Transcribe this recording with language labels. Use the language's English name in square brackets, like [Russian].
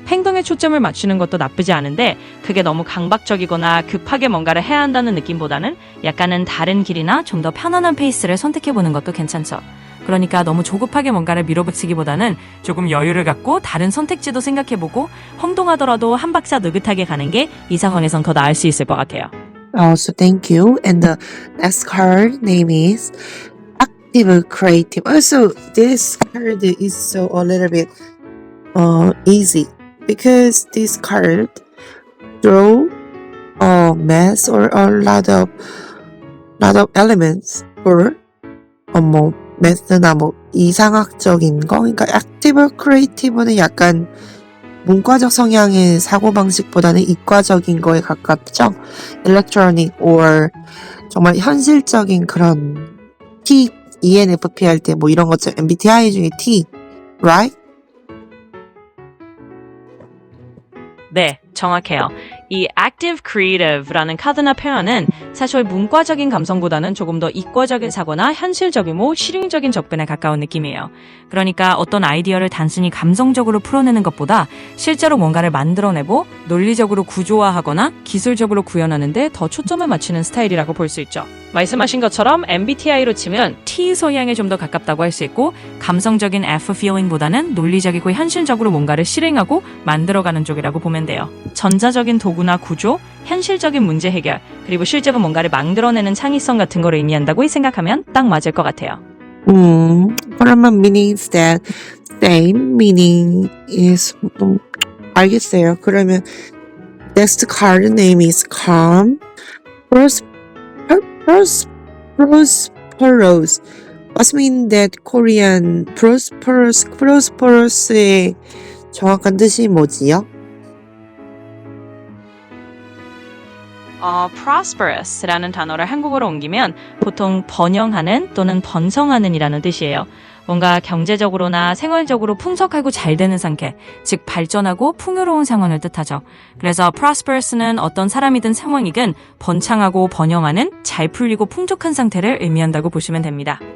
[Korean] 행동에 초점을 맞추는 것도 나쁘지 않은데 그게 너무 강박적이거나 급하게 뭔가를 해야 한다는 느낌보다는 약간은 다른 길이나 좀 더 편안한 페이스를 선택해보는 것도 괜찮죠. 그러니까 너무 조급하게 뭔가를 밀어붙이기보다는 조금 여유를 갖고 다른 선택지도 생각해보고 혼동하더라도 한 박자 느긋하게 가는 게 이 상황에선 더 나을 수 있을 것 같아요. [English] So thank you. And the next card name is Active Creative. Also, this card is so a little bit easy because this card draw a mess or a lot of elements for [Korean] 뭐 매스나 뭐 이상학적인 거. 그러니까 Active Creative는 약간 문과적 성향의 사고방식보다는 이과적인 거에 가깝죠. [English] Electronic or [Korean] 정말 현실적인 그런 T, ENFP 할 때 뭐 이런 것처럼 MBTI 중에 T, [English] right? [Korean] 네, 정확해요. 이 active creative라는 카드나 표현은 사실 문과적인 감성보다는 조금 더 이과적인 사고나 현실적이고 실용적인 접근에 가까운 느낌이에요. 그러니까 어떤 아이디어를 단순히 감성적으로 풀어내는 것보다 실제로 뭔가를 만들어내고 논리적으로 구조화하거나 기술적으로 구현하는데 더 초점을 맞추는 스타일이라고 볼 수 있죠. 말씀하신 것처럼 MBTI로 치면 T 성향에 좀 더 가깝다고 할 수 있고 감성적인 F feeling보다는 논리적이고 현실적으로 뭔가를 실행하고 만들어가는 쪽이라고 보면 돼요. 전자적인 도구나 구조, 현실적인 문제 해결, 그리고 실제로 뭔가를 만들어내는 창의성 같은 걸 의미한다고 생각하면 딱 맞을 것 같아요. 그러면 [English] meanings that same meaning is [Korean] 알겠어요. 그러면 [English] next card name is calm, prosperous. Must mean that Korean prosperous의 [Korean] 정확한 뜻이 뭐지요? prosperous라는 단어를 한국어로 옮기면 보통 번영하는 또는 번성하는이라는 뜻이에요. 뭔가 경제적으로나 생활적으로 풍족하고 잘 되는 상태, 즉 발전하고 풍요로운 상황을 뜻하죠. 그래서 prosperous는 어떤 사람이든 상황이든 번창하고 번영하는 잘 풀리고 풍족한 상태를 의미한다고 보시면 됩니다.